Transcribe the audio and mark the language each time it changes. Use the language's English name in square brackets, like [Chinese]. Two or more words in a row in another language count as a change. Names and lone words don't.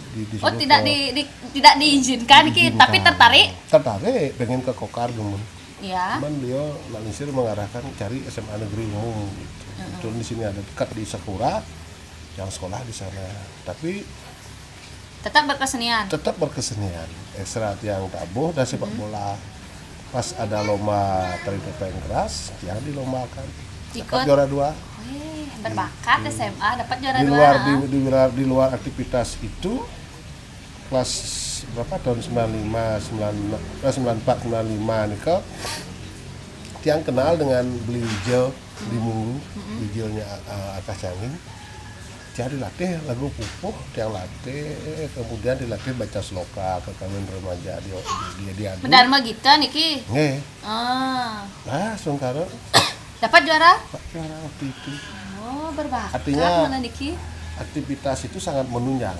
[Indonesian] Oh, tidak tidak diizinkan Ki, tapi tertarik? Tertarik, pengen ke Kokar Gumun. Ya. Cuman beliau Nak Nisir mengarahkan cari SMA negeri umum gitu. Betul di sini ada dekat di Sakura yang sekolah di sana. Tapi Tetap berkesenian. tetap berkesenian, ekstra tiang tabuh dan sepak bola. Pas ada lomba tari topeng keras, yang dilombakan. Dapat Ikut. juara 2. Wih, berbakat SMA dapat juara Di 2. luar di luar aktivitas itu kelas berapa tahun 94 95 nih kok tiang kenal dengan beli hijau di Munggu, hijaunya Akas Cangin. Dia dilatih lagu pupuh, tiang latih, kemudian dilatih baca sloka ke kawin remaja dia diadu. Benar mah gitu Niki. Nggih. Ah, Sungkara dapat juara? Pak juara waktu itu. Oh, berbakat Artinya- malah Niki. Aktivitas itu sangat menunjang.